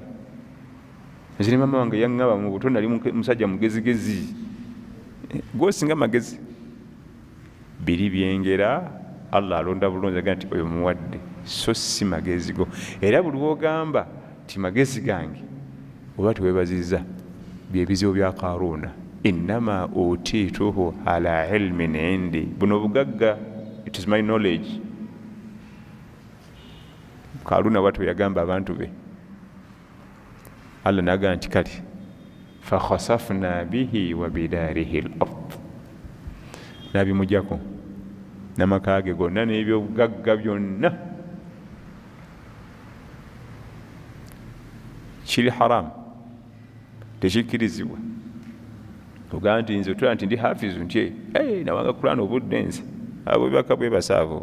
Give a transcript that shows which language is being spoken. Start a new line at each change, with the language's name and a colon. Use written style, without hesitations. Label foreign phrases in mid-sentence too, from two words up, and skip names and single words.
Ganda: Nze ne maama wange yaŋŋaba mu buto nali musajja mugezigezi gwosinga magezi. Biri byengera Allah alonda bulungi agamba nti oyo muwadde so si magezi go. Era buli wogamba ti magezi gange oba tewebaziza byebizibu bya Karuuna.
Arabic: إنما أوتيته على علم عندي.
Ganda: Buno bugagga,
English: it is my knowledge.
Ganda: Karuuna bwatyo yagamba abantu be. Allah n'agamba nti kati
Arabic: فخسفنا به وبداره الأرض.
Ganda: Nabimujjako n'amaka ge gonna n'ebyobugagga byonna. Kiri haramu tekikkirizibwa. Ogamba nti nze otula nti ndi hafizu nti nawanga Kurani obudde nze abo baka bwe basaavo.